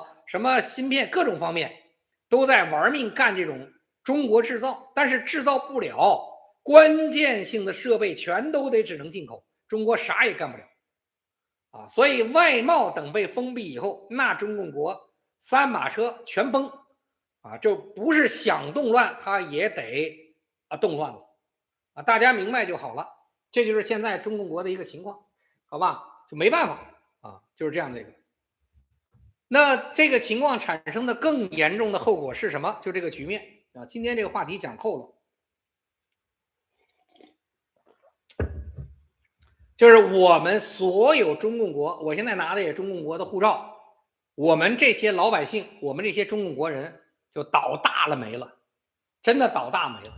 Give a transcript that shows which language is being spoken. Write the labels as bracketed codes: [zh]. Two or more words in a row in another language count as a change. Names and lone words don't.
[zh] 什麼芯片各種方面都在玩命幹這種中國制造，但是制造不了，關鍵性的設備全都只能進口，中國啥也幹不了所以外貿等被封閉以後，那中共國三馬車全崩就不是想動亂它也得動亂了大家明白就好了。這就是現在中共國的一個情況，好吧，就沒辦法就是這樣的一個。那這個情況產生的更嚴重的後果是什麼？就這個局面今天這個話題講透了，就是我們所有中共國，我現在拿的也中共國的護照，我們這些老百姓，我们这些中共国人就倒大了没了，真的倒大没了。